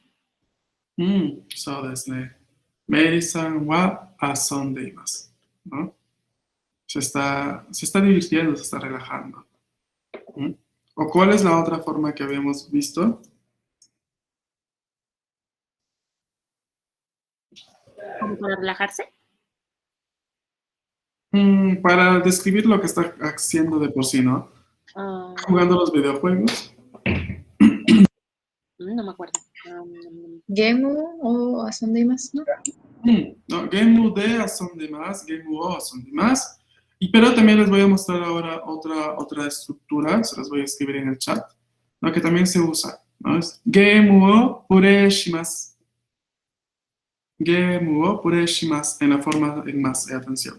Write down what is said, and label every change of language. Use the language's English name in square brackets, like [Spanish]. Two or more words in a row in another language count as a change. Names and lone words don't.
[Japanese] そうですね。メリーさんは遊んでいます。¿No? [Spanish] Se está divirtiendo, se está relajando. ¿O cuál es la otra forma que habíamos visto? ¿Como para relajarse? Para describir lo que está haciendo de por sí, ¿no? Jugando los videojuegos. No me acuerdo. [Japanese] ¿ゲームを遊んでいます? No, ゲームで遊んでいます、ゲームを遊んでいます. [Spanish] Pero también les voy a mostrar ahora otra estructura, se las voy a escribir en el chat, ¿no? Que también se usa, ¿no? Es [Japanese] ゲームをプレイします. ゲームをプレイします [Spanish] en la forma en más. Atención.